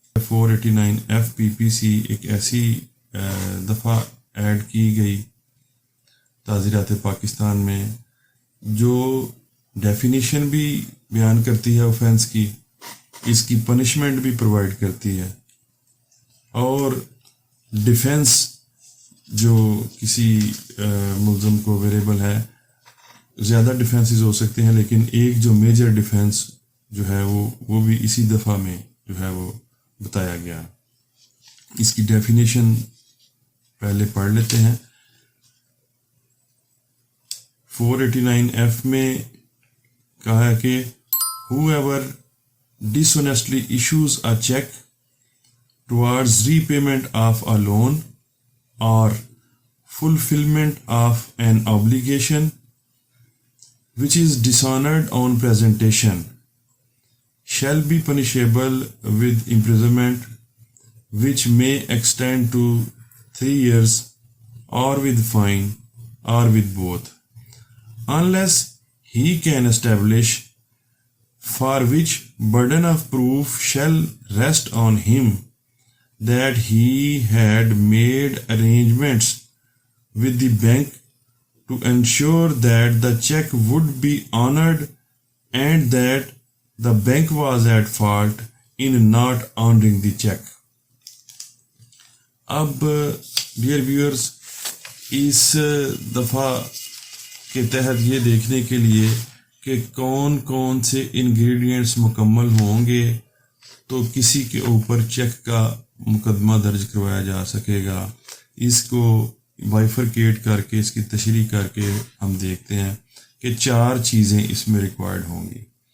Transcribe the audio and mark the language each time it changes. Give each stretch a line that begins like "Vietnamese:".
Hindi: 489F PPC एक ऐसी दफ़ा ऐड की गई ताज़ीरात पाकिस्तान में जो डेफिनेशन भी बयान करती है ऑफेंस की, इसकी पनिशमेंट भी प्रोवाइड करती है और डिफेंस जो किसी मुल्ज़म को अवेलेबल है। ज़्यादा डिफेंसेस हो सकते हैं, लेकिन एक जो मेजर डिफेंस जो है वो भी इसी दफ़ा में जो है वो बताया गया। इसकी डेफिनेशन पहले पढ़ लेते हैं। 489F में कहा है कि
English: whoever dishonestly issues a check towards repayment of a loan or fulfillment of an obligation which is dishonored on presentation shall be punishable with imprisonment which may extend to 3 years or with fine or with both, unless he can establish for which burden of proof shall rest on him that he had made arrangements with the bank to ensure that the check would be honored and that the bank was at fault in not honoring the check.
Hindi: अब dear viewers, इस दफ़ा के तहत ये देखने के लिए कि कौन कौन से इंग्रेडिएंट्स मुकम्मल होंगे तो किसी के ऊपर चेक का मुकदमा दर्ज करवाया जा सकेगा, इसको बाइफरकेट करके, इसकी तशरीह करके हम देखते हैं कि 4 चीज़ें इसमें रिक्वायर्ड होंगी।